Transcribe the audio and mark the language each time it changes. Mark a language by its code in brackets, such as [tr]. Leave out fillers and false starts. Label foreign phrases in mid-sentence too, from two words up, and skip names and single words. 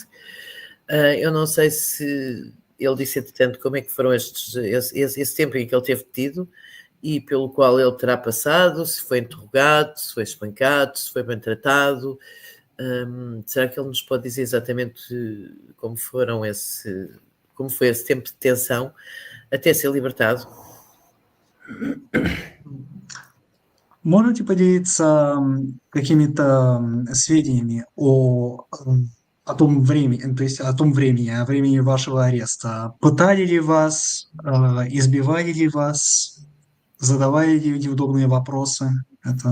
[pt] Eu não sei se ele disse, entretanto, como é que foram esse tempo em que ele teve detido e pelo qual ele terá passado, se foi interrogado, se foi espancado, se foi bem tratado. Será que ele nos pode dizer exatamente como foi esse tempo de detenção até ser libertado? [ru] Можете поделиться какими-то сведениями о том времени, то есть о времени вашего ареста? Пытали ли вас, избивали ли вас, задавали ли неудобные вопросы?